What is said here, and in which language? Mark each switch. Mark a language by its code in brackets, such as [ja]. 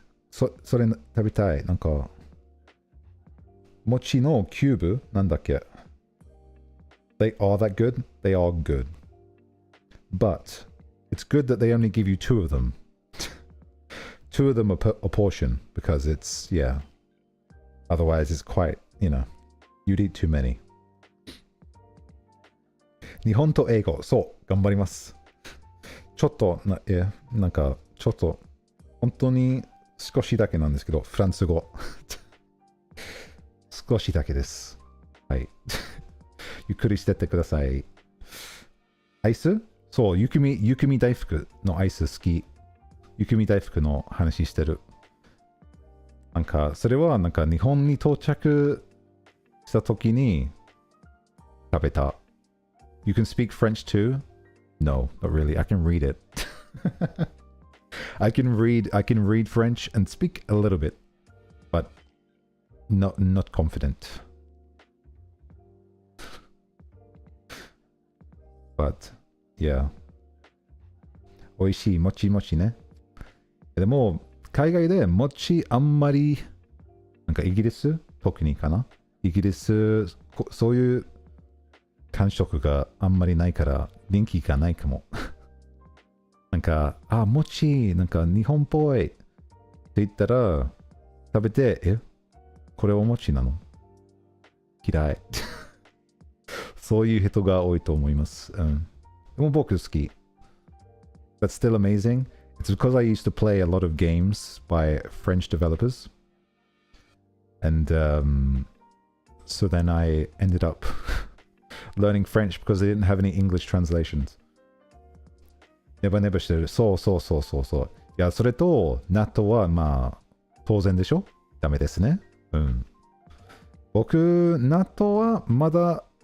[ja] それ食べたい。なんか、mochi no cube なんだっけ。 [en] They are that good? They are good. But it's good that they only give you 2 of them. 2 of them a portion because it's, yeah. Otherwise it's quite, you know, you'd eat too many. [ja] 日本と英語、そう、頑張ります。ちょっと、なんか、ちょっと、本当に少しだけなんですけど、フランス語。少しだけです。はい。ゆっくりしてってください。アイス？そう、雪見大福のアイス好き。雪見大福の話してる。なんか、それはなんか日本に到着した時に食べた。 [en] You can speak French too? No, not really. I can read it. I can read French and speak a little bit, but not confident. But yeah. [ja] 美味しいもちもちね。でも海外でもちあんまりなんかイギリス特にかな。イギリスそういう感触があんまりないから人気がないかも。なんか、もち、なんか日本っぽいって言ったら、食べて、これお餅なの？嫌い。そういう人が多いと思います。でも僕好き。 [en] That's still amazing. It's because I used to play a lot of games by French developers. And so then I ended up learning French because they didn't have any English translations. [ja] ネバネバしてる。そう。いや、それと、納豆はまあ、当然でしょ？ダメですね。僕、納豆はまだ、